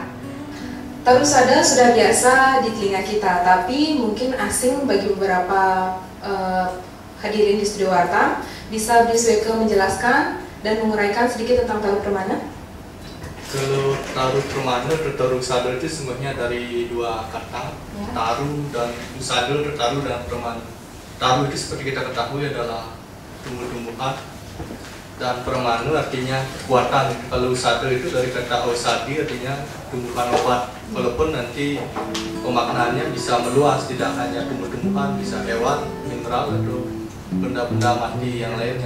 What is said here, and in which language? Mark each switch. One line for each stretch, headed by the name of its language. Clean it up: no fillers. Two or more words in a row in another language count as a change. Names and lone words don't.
Indonesian: Taru Sada sudah biasa di telinga kita, tapi mungkin asing bagi beberapa hadirin di studio Warta. Bisa Bli Sueka menjelaskan dan menguraikan sedikit tentang Taru Pramana? Kalau Taru Pramana atau Taru Sada itu sebenarnya dari dua kata, ya. Taru dan Sada, Taru dan Pramana. Taru itu seperti kita ketahui adalah tumbuh-tumbuhan, dan Pramana artinya kekuatan. Kalau Sada itu dari kata Ausadi artinya tumbuhan obat. Walaupun nanti pemaknaannya bisa meluas, tidak hanya tumbuh-tumbuhan, bisa hewan, mineral atau benda-benda mati yang lainnya.